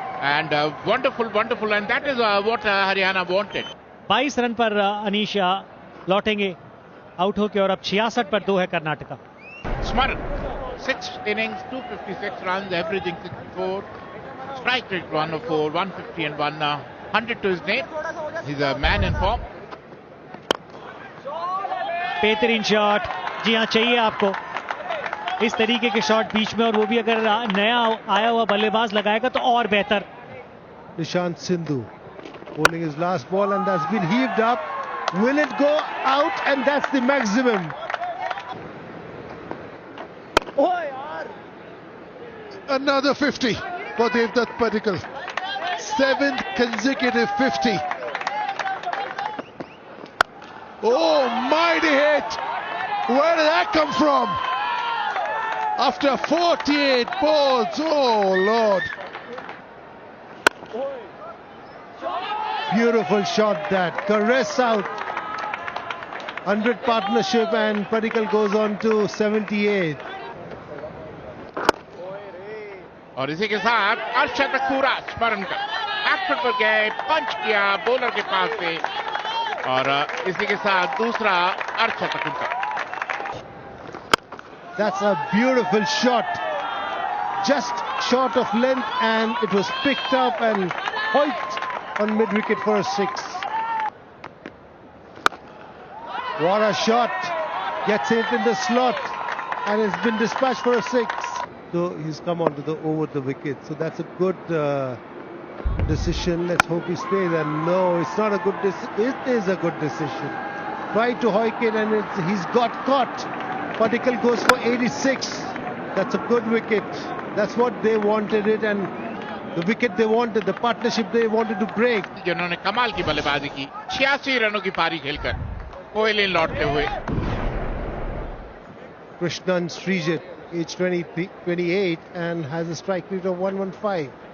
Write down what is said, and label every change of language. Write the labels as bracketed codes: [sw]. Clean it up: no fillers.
[en] And wonderful, and that is what Haryana wanted. [hi] 22 run पर अनीशा लौटेंगे out होके और अब 66 पर 2 है Karnataka. [en] Smaran, 6 innings, 256 runs, averaging 64. Strike rate 104, 150 and 100 to his name. He's a man in form. [hi] बेहतरीन shot. जी हाँ, चाहिए आपको इस तरीके के शॉट बीच में, और वो भी अगर नया आया हुआ बल्लेबाज लगाएगा तो और बेहतर. [en] Nishant Sindhu bowling his last ball and that's been heaved up. Will it go out? And that's the maximum. Another 50 for Devdutt Padikkal. 7th consecutive 50. Oh, mighty hit. Where did that come from? After 48 balls. Oh, Lord. Beautiful shot that. Caress out. 100 partnership and Padikkal goes on to 78. [hi] और इसी के साथ अर्शद पूरा स्मरण का action पर गए, पंच किया बॉलर के पास से, और इसी के साथ दूसरा अर्शद का. [en] That's a beautiful shot. Just short of length and it was picked up and hoiked on mid wicket for a 6. What a shot. Gets it in the slot and it's been dispatched for a 6. So he's come onto the over the wicket. So that's a good decision. Let's hope he stays. And no, it's not a good decision. It is a good decision. Tried to hoik it and he's got caught. Padikkal goes for 86. That's a good wicket. That's what they wanted it, and the wicket they wanted, the partnership they wanted to break. [hi] जिन्होंने कमाल की बल्लेबाजी की, 86 रनों की पारी खेलकर कोहली लौटते हुए. [en] Krishnan Srijit, age 28 and has a strike rate of 115.